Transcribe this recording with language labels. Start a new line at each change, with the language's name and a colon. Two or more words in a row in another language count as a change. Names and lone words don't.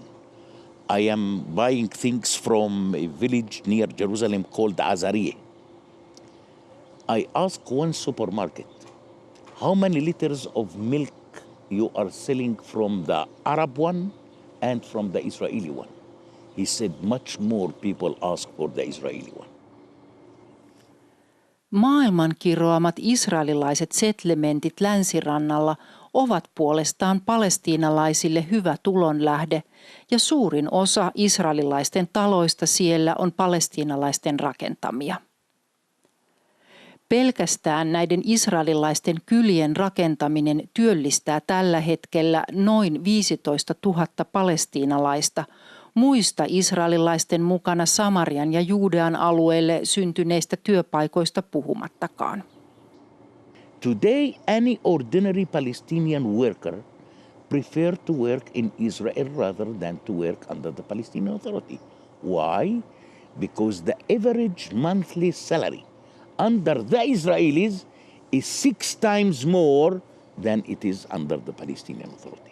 English: I am buying things from a village near Jerusalem called Azarieh. I asked one supermarket, how many liters of milk you are selling from the Arab one and from the Israeli one? He said much more people ask for the Israeli one.
Finnish: Maailman kiroamat israelilaiset settlementit länsirannalla ovat puolestaan palestiinalaisille hyvä tulonlähde ja suurin osa israelilaisten taloista siellä on palestiinalaisten rakentamia. Pelkästään näiden israelilaisten kylien rakentaminen työllistää tällä hetkellä noin 15 000 palestiinalaista, muista israelilaisten mukana Samarian ja Juudean alueelle syntyneistä työpaikoista puhumattakaan.
English: Today, any ordinary Palestinian worker prefer to work in Israel rather than to work under the Palestinian Authority. Why? Because the average monthly salary under the Israelis is 6 times more than it is under the Palestinian Authority.